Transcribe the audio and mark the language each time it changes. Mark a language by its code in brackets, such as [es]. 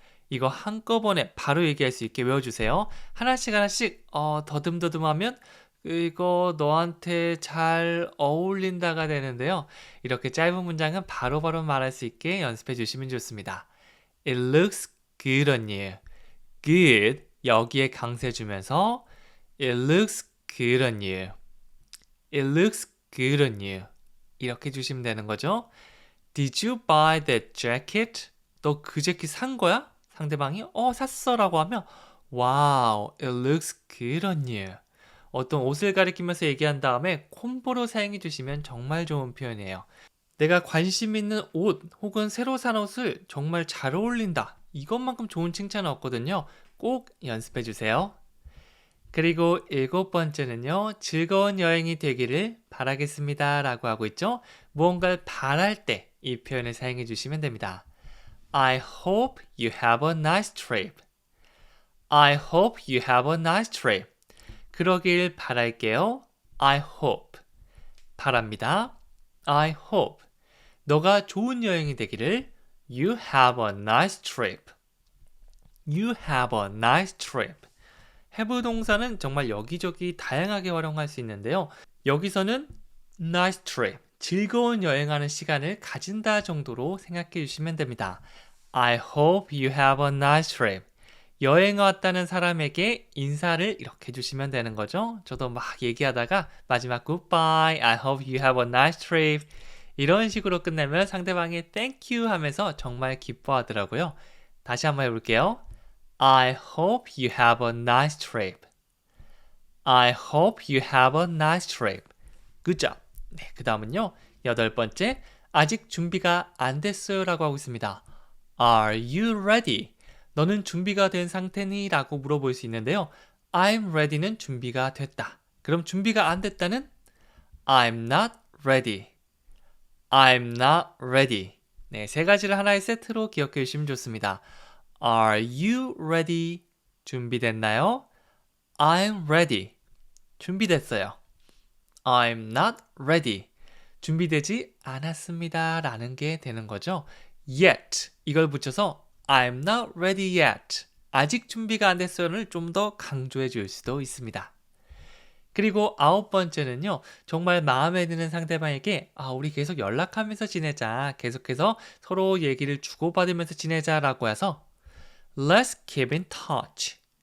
[ko] 이거 한꺼번에 바로 얘기할 수 있게 외워주세요. 하나씩 더듬더듬하면 이거 너한테 잘 어울린다가 되는데요. 이렇게 짧은 문장은 바로바로 말할 수 있게 연습해 주시면 좋습니다. [en] It looks good on you. good [ko] 여기에 강세 주면서 [en] It looks good on you. It looks good on you. [ko] 이렇게 주시면 되는 거죠. [en] Did you buy that jacket? [ko] 너 그 재킷 산 거야? 상대방이 샀어 라고 하면 [en] Wow, it looks good on you. [ko] 어떤 옷을 가리키면서 얘기한 다음에 콤보로 사용해 주시면 정말 좋은 표현이에요. 내가 관심 있는 옷 혹은 새로 산 옷을 정말 잘 어울린다. 이것만큼 좋은 칭찬은 없거든요. 꼭 연습해 주세요. 그리고 7번째는요. 즐거운 여행이 되기를 바라겠습니다 라고 하고 있죠. 무언가를 바랄 때 이 표현을 사용해 주시면 됩니다. [en] I hope you have a nice trip. I hope you have a nice trip. [ko] 그러길 바랄게요. [en] I hope. [ko] 바랍니다. [en] I hope. [ko] 너가 좋은 여행이 되기를. [en] You have a nice trip. You have a nice trip. [ko] have 동사는 정말 여기저기 다양하게 활용할 수 있는데요. 여기서는 nice trip, 즐거운 여행하는 시간을 가진다 정도로 생각해 주시면 됩니다. [en] I hope you have a nice trip. [ko] 여행 왔다는 사람에게 인사를 이렇게 해주시면 되는 거죠. 저도 막 얘기하다가 마지막 [en] goodbye, I hope you have a nice trip [ko] 이런 식으로 끝내면 상대방이 thank you 하면서 정말 기뻐하더라고요. 다시 한번 해볼게요. [en] I hope you have a nice trip. I hope you have a nice trip. Good job. [ko] 네, 그 다음은요. 8번째, 아직 준비가 안 됐어요 라고 하고 있습니다. [en] Are you ready? [ko] 너는 준비가 된 상태니? 라고 물어볼 수 있는데요. [en] I'm ready [ko] 는 준비가 됐다. 그럼 준비가 안 됐다는 [en] I'm not ready. I'm not ready. [ko] 네, 세 가지를 하나의 세트로 기억해 주시면 좋습니다. [en] Are you ready? [ko] 준비됐나요? [en] I'm ready. [ko] 준비됐어요. [en] I'm not ready. [ko] 준비되지 않았습니다. 라는 게 되는 거죠. [en] Yet. [ko] 이걸 붙여서 [en] I'm not ready yet. [ko] 아직 준비가 안 됐어요를 좀 더 강조해 줄 수도 있습니다. 그리고 9번째는요. 정말 마음에 드는 상대방에게 우리 계속 연락하면서 지내자. 계속해서 서로 얘기를 주고받으면서 지내자라고 해서 [en] Let's keep in touch.